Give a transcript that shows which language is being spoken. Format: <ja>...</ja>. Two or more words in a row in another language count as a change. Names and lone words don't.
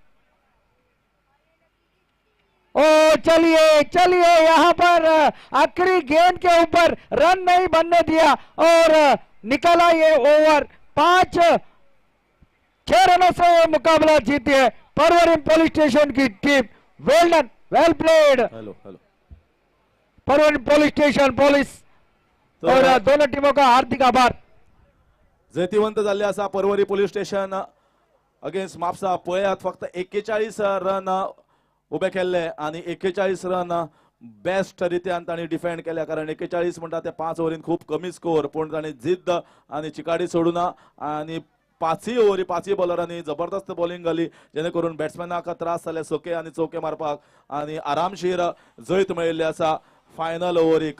<hi>ओ चलिए चलिए, यहां पर आखिरी गेंद के ऊपर रन नहीं बनने दिया और निकला ये ओवर। 6 रनों से ये मुकाबला जीती है परवरिम पुलिस स्टेशन की टीम।</hi> <en>well done, well played hello hello</en> <hi>परवरिम पुलिस स्टेशन पुलिस तो और दोनों टीमों का हार्दिक आभार।</hi> <kok>जैतिवंत जाल्ले आसा परवरी पुलिस स्टेशन अगेन्स्ट म्हापसा। पळयात फक्त 41 रन उबे केल्ले आणि 41 रन बेस्ट रित्यान तांणी डिफेंड केल्या, कारण 41 म्हणटा ते 5 ओव्हरीन खूप कमी स्कोर, पण तांणी जिद्द आणि चिकाडी सोडूना आणि 5 ओव्हरी 5 बॉलरांनी जबरदस्त बॉलिंग घाली, जेणे करून बॅट्समॅनाक त्रास जाले सोके आणि चौके मारपाक आणि आरामशीर जैत मेळिल्ली आसा फायनल ओव्हरीक।</kok>